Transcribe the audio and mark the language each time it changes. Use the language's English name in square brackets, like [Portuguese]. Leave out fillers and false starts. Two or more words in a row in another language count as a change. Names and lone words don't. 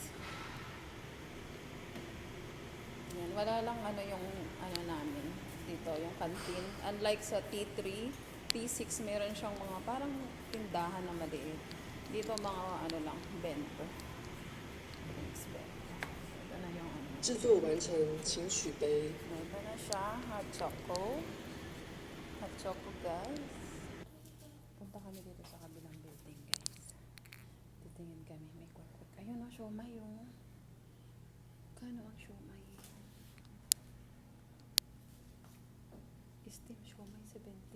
[Filipino] Yan, wala lang yung namin dito, yung canteen. Unlike sa T3, T6 meron siyang mga parang tindahan na maliit. Dito mga lang, bento. Thanks, bento. Ito na yung [Chinese] 制作完成，请取杯。 [Filipino] Ito na siya, [English] hot choco. Hot choco, guys. [Filipino] Punta kami dito sa kabilang building, guys. Titingin kami, may kwek-kwek. Ayun o, siomay o. Kano ang siomay? Steam siomay, 70.